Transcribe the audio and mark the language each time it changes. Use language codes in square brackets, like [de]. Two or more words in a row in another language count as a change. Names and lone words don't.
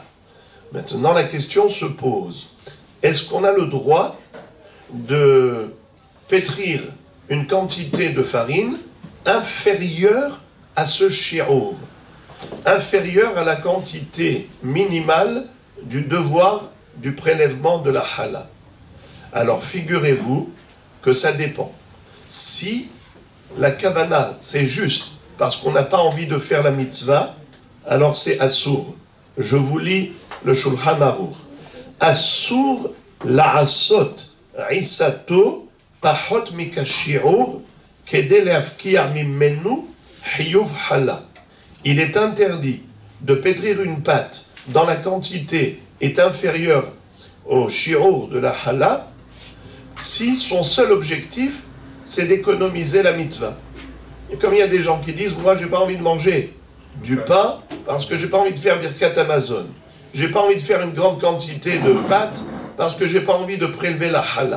[fr] Maintenant, la question se pose, est-ce qu'on a le droit de pétrir une quantité de farine inférieure à ce shi'ur, inférieure à la quantité minimale du devoir du prélèvement de la challah? Alors, figurez-vous que ça dépend. Si la kavana, c'est juste parce qu'on n'a pas envie de faire la mitzvah, alors c'est assour. Je vous lis le Shulchan Aruch. [he] אסור לעשות עיסתו פחות מכשיעור כדי להפקיע ממנו חיוב חלה. [fr] Il est interdit de pétrir une pâte dont la quantité est inférieure au shi'ur de la challah si son seul objectif c'est d'économiser la mitzvah. Et comme il y a des gens qui disent, moi j'ai pas envie de manger du pain parce que j'ai pas envie de faire [he] ברכת המזון, [fr] j'ai pas envie de faire une grande quantité de pâtes parce que j'ai pas envie de prélever la challah.